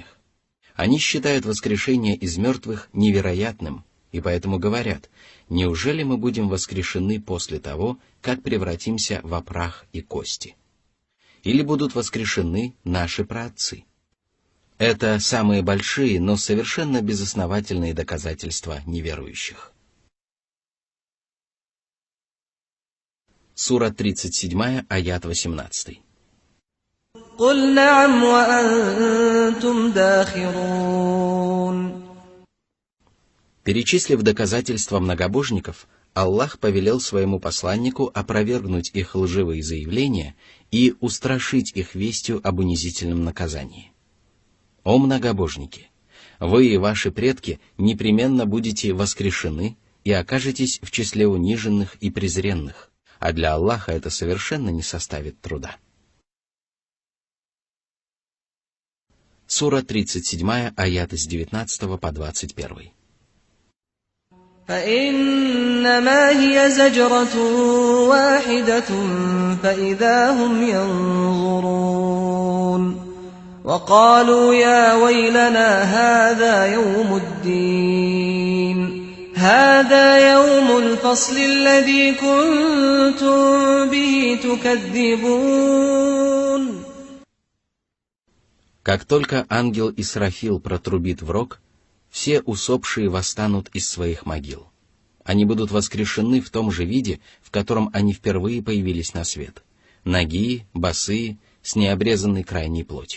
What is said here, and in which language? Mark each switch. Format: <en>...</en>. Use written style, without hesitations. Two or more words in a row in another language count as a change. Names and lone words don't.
<ru>Они считают воскрешение из мертвых невероятным, и поэтому говорят: неужели мы будем воскрешены после того, как превратимся в прах и кости? Или будут воскрешены наши праотцы? Это самые большие, но совершенно безосновательные доказательства неверующих. Сура 37, аят 18.</ru> <ar>قُلْ نَعَمْ وَأَنْتُمْ دَاخِرُونَ.</ar> <ru>Перечислив доказательства многобожников, Аллах повелел своему посланнику опровергнуть их лживые заявления и устрашить их вестью об унизительном наказании. О многобожники! Вы и ваши предки непременно будете воскрешены и окажетесь в числе униженных и презренных, а для Аллаха это совершенно не составит труда. Сура 37, аяты с 19 по 21.</ru> <ar>فَإِنَّمَا هِيَ زَجْرَةٌ وَاحِدَةٌ فَإِذَا هُمْ يَنظُرُونَ وَقَالُوا يَا وَيْلَنَا هَذَا يَوْمُ الدِّينِ هَذَا يَوْمُ الْفَصْلِ الَّذِي كُنْتُمْ بِهِ تُكَذِّبُونَ.</ar> <ru>Как только ангел Исрафил протрубит в рог, все усопшие восстанут из своих могил. Они будут воскрешены в том же виде, в котором они впервые появились на свет: нагие, босые, с необрезанной крайней плотью.</ru>